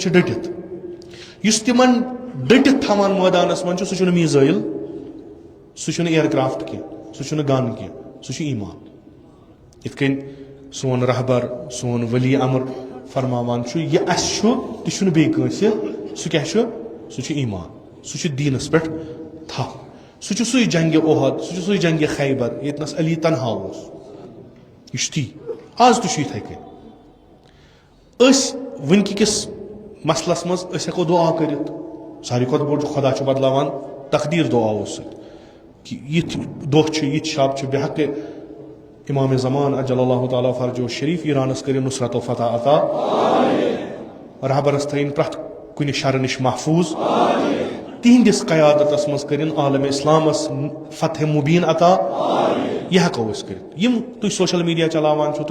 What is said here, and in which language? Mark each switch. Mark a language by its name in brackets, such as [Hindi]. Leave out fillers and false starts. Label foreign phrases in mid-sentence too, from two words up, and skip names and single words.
[Kashmiri] چھِ ڈٔٹِتھ یُس تِمن ڈٔٹِتھ تھاوان مٲدانس منٛز چھُ سُہ چھُنہٕ میٖزایل سُہ چھُنہٕ اِیر کرافٹ کینٛہہ سُہ چھُنہٕ گن کینٛہہ سُہ چھُ ایمان یِتھ کٔنۍ سون رہبر سون ولی امر فرماوان چھُ یہِ اسہِ چھُ تہِ چھُنہٕ بیٚیہِ کٲنٛسہِ سُہ کیاہ چھُ سُہ چھُ ایمان سُہ چھُ دیٖنس پٮ۪ٹھ تھپھ سُہ چھُ سُے جنگہِ اوحد سُہ چھُ سُے جنگہِ خیبر ییٚتنس علی تنہا اوس یہِ چھُ تی آز تہِ چھُ یِتھے کٔنۍ أسۍ وٕنکہِ کِس مسلس منٛز أسۍ ہٮ۪کو دُعا کٔرِتھ ساروی کھۄتہٕ بوٚڑ چھُ خۄدا چھُ بدلاوان تقدیٖر دُعاوو سۭتۍ کہِ یِتھۍ دۄہ چھِ یِتھۍ شب چھِ بے حقہِ امام زمان [Arabic] اجل اللہ تعالیٰ فرجو شریف [Kashmiri] ایرانس کٔرِنۍ نصرت و فتح عطا رہبرس تھٲیِن پرٛٮ۪تھ کُنہِ شرٕ نِش محفوٗظ تِہنٛدِس قیادتس منٛز کٔرِنۍ عالم اسلامس فتح مبیٖن عطا یہِ ہٮ۪کو أسۍ کٔرِتھ یِم تُہۍ [English] social media [Kashmiri] چلاوان چھِو تُہۍ